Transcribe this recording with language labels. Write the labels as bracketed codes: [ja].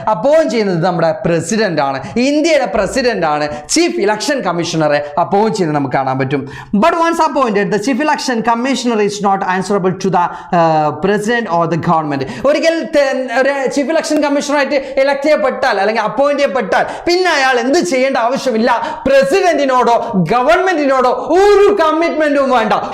[ml] Appoint ചെയ്യുന്നത് നമ്മുടെ president ആണ്. ഇന്ത്യയുടെ പ്രസിഡന്റ് ആണ് ചീഫ് ഇലക്ഷൻ കമ്മീഷണറെ അപ്പോയിന്റ് ചെയ്യുന്നത് നമുക്ക് കാണാൻ പറ്റും. [en] But once appointed, the chief election commissioner is not answerable to the president or the government. [ml] ഒരിക്കൽ ഒരു ചീഫ് ഇലക്ഷൻ കമ്മീഷണറായിട്ട് ഇലക്ട് ചെയ്യപ്പെട്ടാൽ അല്ലെങ്കിൽ അപ്പോയിന്റ് ചെയ്യപ്പെട്ടാൽ പിന്നെ അയാൾ എന്ത് ചെയ്യേണ്ട ആവശ്യമില്ല. പ്രസിഡന്റിനോടോ ഗവൺമെന്റിനോടോ ഒരു കമ്മിറ്റ്മെന്റും വേണ്ട.